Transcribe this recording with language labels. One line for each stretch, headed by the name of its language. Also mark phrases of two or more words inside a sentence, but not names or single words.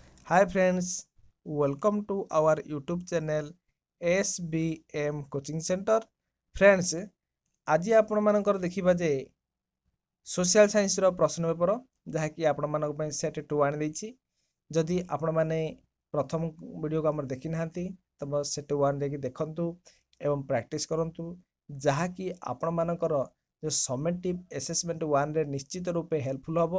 English: Hi friends, welcome to our YouTube channel SBM Coaching Center. Friends,
Odia: ଆଜି ଆପଣମାନଙ୍କର ଦେଖିବା ଯେ
English: social science
Odia: ପ୍ରଶ୍ନ ପେପର ଯାହାକି ଆପଣମାନଙ୍କ ପାଇଁ ସେଟ୍ 2 ଆଣିଦେଇଛି। ଯଦି ଆପଣମାନେ ପ୍ରଥମ ଭିଡ଼ିଓକୁ ଆମର ଦେଖିନାହାନ୍ତି ତେବେ ସେଟ୍ 1 ଯାଇକି ଦେଖନ୍ତୁ ଏବଂ ପ୍ରାକ୍ଟିସ୍ କରନ୍ତୁ, ଯାହାକି ଆପଣମାନଙ୍କର ଯେଉଁ
English: summative assessment
Odia: 1ରେ ନିଶ୍ଚିତ ରୂପେ ହେଲ୍ପଫୁଲ୍ ହେବ।